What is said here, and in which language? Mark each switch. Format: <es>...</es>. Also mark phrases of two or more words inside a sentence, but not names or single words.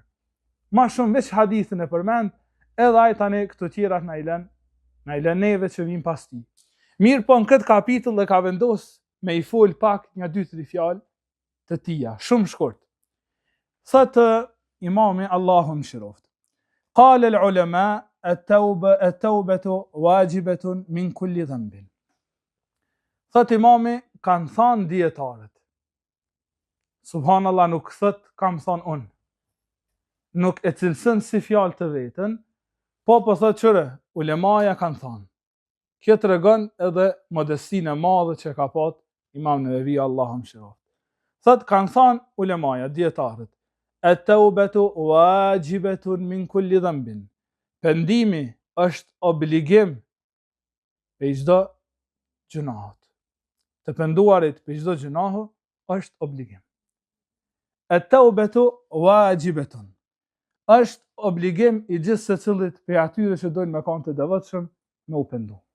<sq>Ma shumë veç hadithin e përmend, edhe ai tani këto tjerat na i lën neve që vim pas tij. Mirë po në këtë kapitull e ka vendos me i fol pak një 2-3 fjalë të tija, shumë shkurt. Thotë Imami, Allahu mëshiroft.</sq> <ar>قال العلماء التوبة واجبة من كل ذنب.</ar> <sq>Thotë Imami, kanë thënë dietarët. Subhanallah, nuk thot kam thon unë. Nuk e cilësën si fjalë të vetën, po thot qëre, ulemaja kanë thonë. Kjo të regon edhe modestinë e madhe që ka pat Imam Nevevi, Allahu mëshiroft. Thot kanë thonë ulemaja, dietarët,</sq> <ar>التوبة واجبة من كل ذنب.</ar> <sq>Pendimi është obligim për çdo gjunah. Të penduarit për çdo gjunah është obligim.</sq> <ar>التوبة واجبة.</ar> <sq>Është obligim i gjithë secilit për atyre që dojnë me kanë të devotshëm me u pendu.</sq>